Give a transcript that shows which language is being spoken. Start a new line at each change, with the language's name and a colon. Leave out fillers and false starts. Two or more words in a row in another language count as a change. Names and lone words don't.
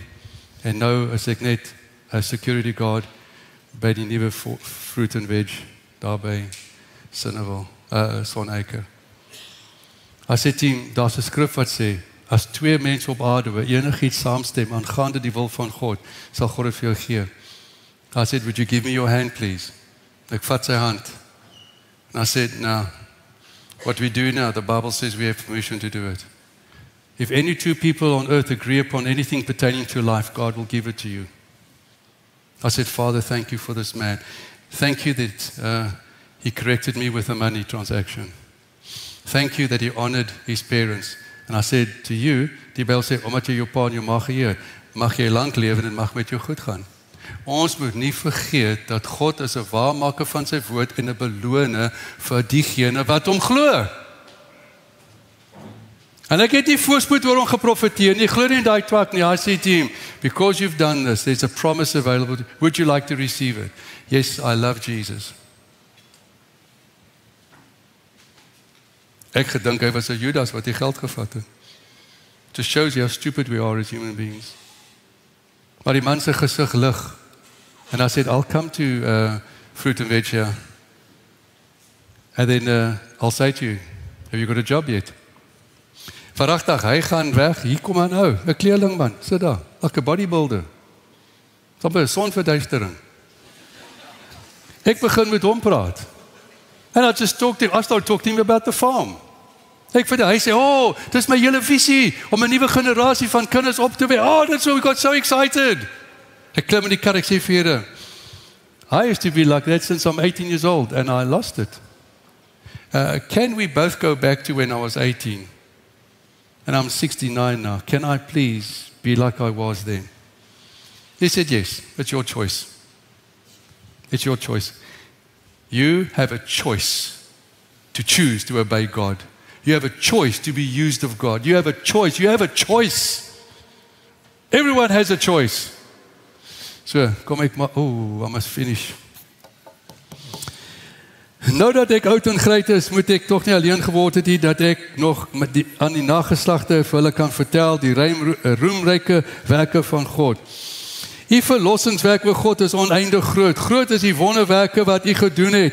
Afrikaans: En nou is ek net 'n
English: security guard
Afrikaans: by die nuwe Fruit and Veg daar by Sinnewil, Sonneke. As dit team, daar's 'n skrif wat sê, as twee mense op aarde oor enigiets saamstem aangaande die wil van God, sal God dit vir jou gee.
English: I said, would you give me your hand, please?
Afrikaans: Ek vat sy hand.
English: And I said, now, what we do now, the Bible says we have permission to do it. If any two people on earth agree upon anything pertaining to life, God will give it to you. I said, Father, thank you for this man. Thank you that he corrected me with a money transaction. Thank you that he honored his parents. And I said to you,
Afrikaans: die Bybel sê, omdat jy jou pa en jou ma geëer, mag jy lank lewe en mag met jou goed gaan. Ons moet nie vergeet dat God is 'n waarmaker van sy woord en 'n beloner vir diegene wat hom glo. En ek het nie voorspoed oor hom geprofeteer nie, glo nie in daai twak nie.
English: I said to him, because you've done this, there's a promise available. Would you like to receive it? Yes, I love Jesus.
Afrikaans: Ek gedink hy was 'n Judas wat die geld gevat het.
English: Just shows you how stupid we are as human beings.
Afrikaans: Maar die man se gesig lig.
English: And I said, I'll come to Fruit and Veg here. And then I'll say to you, have you got a job yet?
Afrikaans: Verragtig, hy gaan weg. Hier kom hy nou, 'n kleerling man, sit daar, 'n bodybuilder. Soms 'n sonverduistering. Ek begin met hom praat.
English: And I just started talking about the farm.
Afrikaans: Ek vir hy sê, "Oh, dis my hele visie om 'n nuwe generasie van kinders op te wek."
English: Oh, that's why we got so excited.
Afrikaans: Ek klim in die kar, ek sê vir julle,
English: I used to be like that since I'm 18 years old and I lost it. Can we both go back to when I was 18? And I'm 69 now. Can I please be like I was then? He said, yes, it's your choice. It's your choice. You have a choice to choose to obey God. You have a choice to be used of God. You have a choice. You have a choice. Everyone has a choice. So,
Afrikaans: kom ek maar,
English: I must finish.
Afrikaans: Nou dat ek oud en grys is, moet ek tog nie alleen geword het nie, dat ek nog aan die nageslagte vir hulle kan vertel die roemryke werke van God. Die verlossingswerk van God is oneindig groot. Groot is die wonderwerke wat U gedoen het.